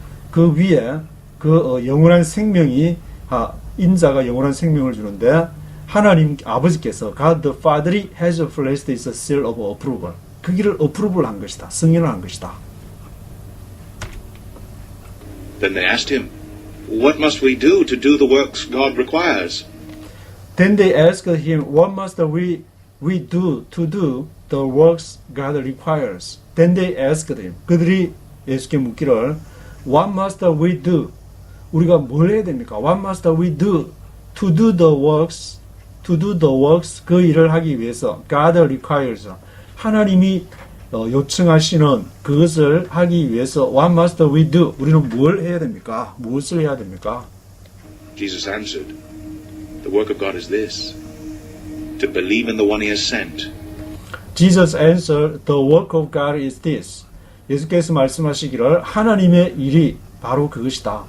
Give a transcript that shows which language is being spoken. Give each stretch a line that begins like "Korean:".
Korean: 그 위에 그 영원한 생명이 인자가 영원한 생명을 주는데 하나님 아버지께서
English: God the Father has placed his seal of approval.
Korean: 그 길을 approval 한 것이다. 승인을 한 것이다.
English: Then they asked him, "What must we do to do the works God requires?" Then they asked him, "What must we do to do the works God requires?" Then they asked him.
Korean: 그들이 예수께 묻기를
English: What must we do?
Korean: 우리가 뭘 해야 됩니까?
English: What must we do to do the works? To do the works
Korean: 그 일을 하기 위해서
English: God requires
Korean: 하나님이 요청하시는 그것을 하기 위해서
English: What must we do?
Korean: 우리는 뭘 해야 됩니까? 무엇을 해야 됩니까?
English: Jesus answered, "The work of God is this, to believe in the one he has sent." Jesus answered, "The work of God is this."
Korean: 예수께서 말씀하시기를 하나님의 일이 바로 그것이다.